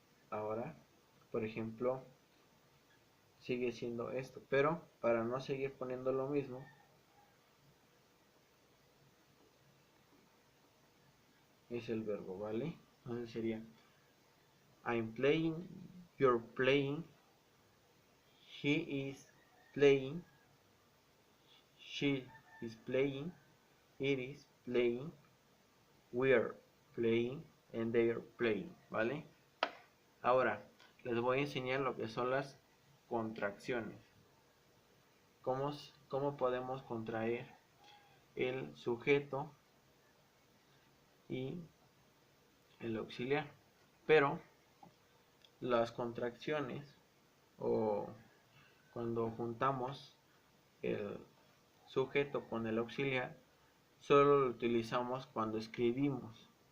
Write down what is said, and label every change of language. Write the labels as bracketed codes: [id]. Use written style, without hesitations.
[es] Ahora, por ejemplo, sigue siendo esto, pero para no seguir poniendo lo mismo, es el verbo, ¿vale? Entonces sería [en] I'm playing, you're playing, he is playing, she is playing, it is playing, we are playing, and they are playing, ¿vale? [es] Ahora, les voy a enseñar lo que son las contracciones. ¿Cómo podemos contraer el sujeto y el auxiliar? Pero las contracciones, o cuando juntamos el sujeto con el auxiliar, solo lo utilizamos cuando escribimos.